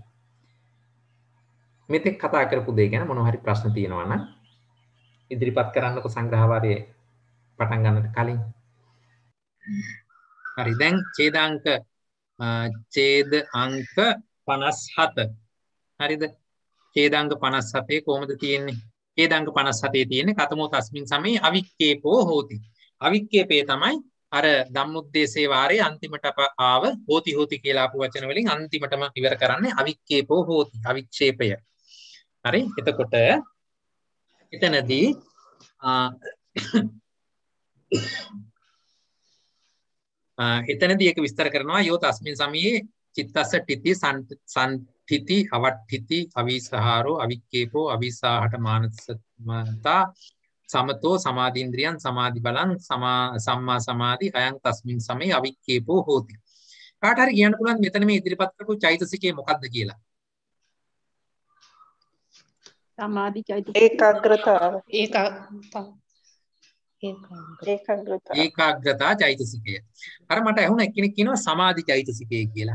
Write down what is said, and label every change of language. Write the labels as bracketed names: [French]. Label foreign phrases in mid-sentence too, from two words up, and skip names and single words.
[Sinhala] මෙතෙක් කතා කරපු දේ ගැන මොනවා හරි ප්‍රශ්න තියෙනවා නම් ඉදිරිපත් කරන්නකො සංග්‍රහ වාරයේ පටන් ගන්නට කලින්. හරි දැන් ඡේද අංක 57 හරිද? ඡේද අංක 57 කොහොමද තියෙන්නේ? ඡේද අංක 57 තියෙන්නේ [Pali] කතමෝ තස්මින් සමේ අවික්කේපෝ හෝති. [Sinhala] අවික්කේපේ තමයි අර ධම්මුද්දේශේ වාරයේ අන්තිමට ආව හෝති හෝති කියලා ආපු වචන වලින් අන්තිමටම ඉවර කරන්නේ [Pali] අවික්කේපෝ හෝති. [Sinhala] අවික්ෂේපය. හරි? එතකොට එතනදී එතනදී ඒක විස්තර කරනවා [Pali] යෝ තස්මින් සමයේ චිත්තස්ස ඨිති සම්ඨිති අවට්ඨිති අවිසහාරෝ අවික්කේපෝ අවිසාහට මානසමතා සමතෝ සමාධීන්ද්‍රියං සමාධි බලං සම්මා සමාධි අයං තස්මින් සමයේ අවික්කේපෝ හෝති. [Sinhala] කාට හරි කියන්න පුළුවන් මෙතන මේ ඉදිරිපත් කරපු චෛතසිකය මොකක්ද කියලා? සමාධි චෛතසිකය. ඒකාග්‍රතා චෛතසිකය. අර මට ඇහුණා එක්කෙනෙක් කියනවා සමාධි චෛතසිකය කියලා.